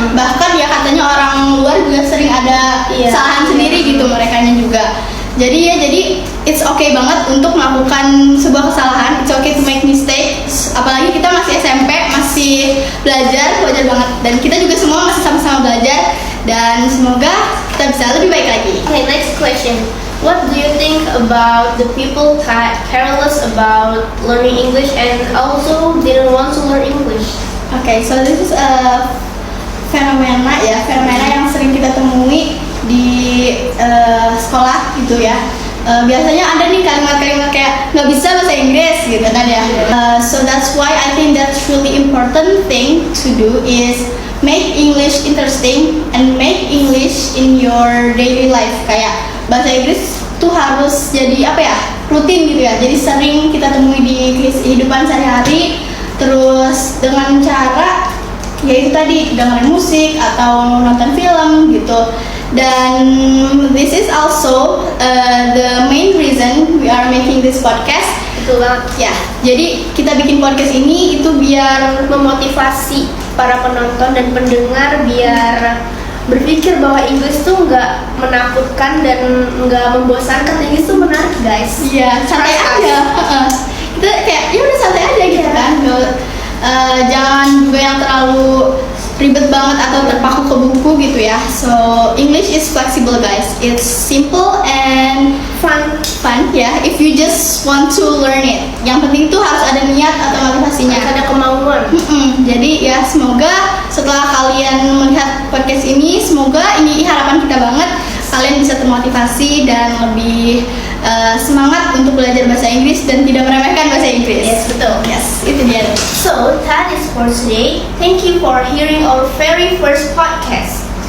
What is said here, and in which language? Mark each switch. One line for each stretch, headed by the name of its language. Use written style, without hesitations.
Indonesian: Bahkan ya katanya orang luar juga sering ada kesalahan sendiri gitu merekanya juga. Jadi
English: it's okay
Indonesian: banget untuk melakukan sebuah kesalahan.
English: It's okay to make mistakes.
Indonesian: Apalagi kita masih SMP, masih belajar banget dan kita juga semua masih sama-sama belajar dan semoga kita bisa lebih baik lagi.
English: Okay, next question. What do you think about the people careless about learning English and also didn't want to learn English? Okay, so this is a
Indonesian: fenomena yang sering kita temui di sekolah gitu ya. Biasanya ada nih kalimat-kalimat kayak nggak bisa bahasa Inggris gitu kan ya.
English: So that's why I think that's really important thing to do is make English interesting and make English in your daily life.
Indonesian: Kayak bahasa Inggris tuh harus jadi apa ya, rutin gitu ya. Jadi sering kita temui di kehidupan sehari-hari. Terus dengan cara yaitu tadi dengerin musik atau nonton film gitu. Dan
English: this is also the main reason we are making this podcast.
Indonesian: Betul banget. Ya, jadi kita bikin podcast ini itu biar Memotivasi para penonton dan pendengar biar berpikir bahwa Inggris tuh nggak menakutkan dan nggak membosankan. Inggris tuh menarik, guys. ya santai aja. Kita kayak ya udah santai aja gitu kan. Jangan juga yang terlalu ribet banget atau terpaku ke buku gitu ya.
English: So English is flexible guys. It's simple and fun ya. If you just want to learn it.
Indonesian: Yang penting tuh harus ada niat atau motivasinya. Harus ada kemauan. Jadi ya semoga setelah kalian melihat podcast ini, semoga ini harapan kita banget kalian bisa termotivasi dan lebih semangat untuk belajar bahasa Inggris dan tidak meremehkan bahasa Inggris.
English: Yes,
Indonesian: betul.
English: Yes,
Indonesian: itu dia.
English: So that is for today. Thank you for hearing our very first podcast.